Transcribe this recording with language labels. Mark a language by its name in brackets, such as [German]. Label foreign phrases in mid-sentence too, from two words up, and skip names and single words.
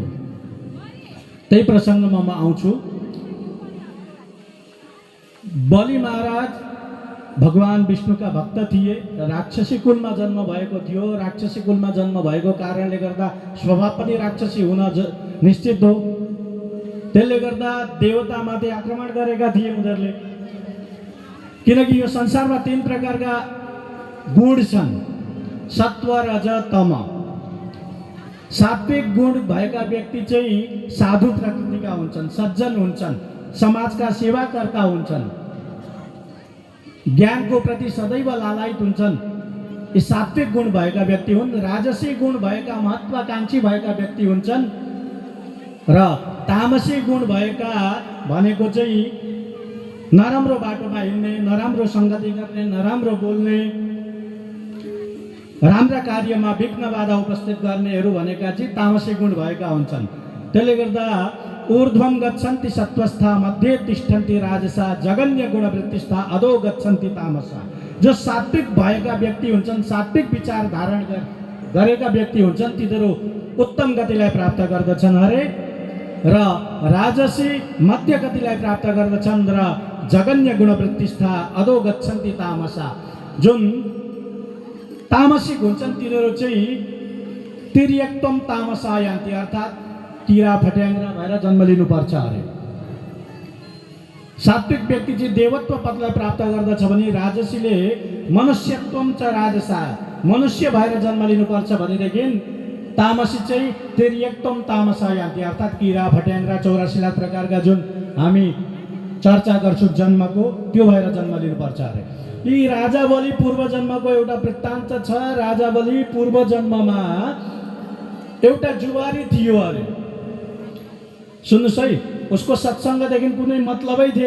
[Nepali] त्यही प्रसङ्गमा म आउँछु। बलि महाराज भगवान विष्णुका भक्त थिए, राक्षसी कुलमा जन्म भएको थियो। राक्षसी कुलमा जन्म भएको कारणले गर्दा स्वभाव पनि राक्षसी हुन निश्चित हो। त्यसले गर्दा देवतामाथि आक्रमण गरेका थिए उनीहरूले, किनकि यो संसारमा 3 प्रकारका गुण छन्, सत्व रज तम। सात्विक गुण भएका व्यक्ति चाहिँ साधु प्रकृतिका हुन्छन्, सज्जन हुन्छन्, समाजका सेवाकर्ता हुन्छन्, ज्ञानको प्रति सदैव लालायित हुन्छन्। यी सात्विक गुण भएका व्यक्ति हुन्। राजसी गुण भएका महत्वाकांक्षी भएका व्यक्ति हुन्छन् र तामसी गुण भएका भनेको चाहिँ नराम्रो बाटोमा हिँड्ने, नराम्रो सङ्गति गर्ने, नराम्रो बोल्ने, राम्रा कार्यमा विघ्न बाधा उपस्थित गर्नेहरू भनेका चाहिँ तामसी गुण भएका हुन्छन्। [Sanskrit] त्यसले गर्दा ऊर्ध्वं गच्छन्ति सत्वस्था मध्ये तिष्ठन्ति राजसा जगन्य गुणवृत्तिस्था अधो गच्छन्ति तामसा। [Nepali] जो सात्विक भएका व्यक्ति हुन्छन्, सात्विक विचार धारण गरेका व्यक्ति हुन्छन्, तिनीहरू उत्तम गतिलाई प्राप्त गर्दछन् अरे, र राजसी मध्य गतिलाई प्राप्त गर्दछन्, र [Sanskrit] जगन्य गुणवृत्तिस्था अधो गच्छन्ति तामसा। [Nepali] जुन तामसिक हुन्छन् तिनीहरू चाहिँ [Sanskrit] तिर्यक्तम तामसा यान्ति, [Nepali] अर्थात् किरा फट्याङ्ग्रा भएर जन्म लिनुपर्छ अरे। सात्विक व्यक्ति चाहिँ देवत्व पदलाई प्राप्त गर्दछ भने राजसीले [Sanskrit] मनुष्यत्वम च राजसा, [Nepali] मनुष्य भएर जन्म लिनुपर्छ भनेदेखि तामसी चाहिँ [Sanskrit] तिर्यक्तम तामसा यान्ति, [Nepali] अर्थात् किरा फट्याङ्ग्रा 84 प्रकारका जुन हामी चर्चा गर्छौँ जन्मको, त्यो भएर जन्म लिनुपर्छ अरे। यी राजा बलि पूर्व जन्मको एउटा वृत्तान्त छ। राजा बलि पूर्व जन्ममा एउटा जुवारी थियो अरे। सुन्नुहोस् है, उसको सत्सङ्गदेखि कुनै मतलबै थिएन।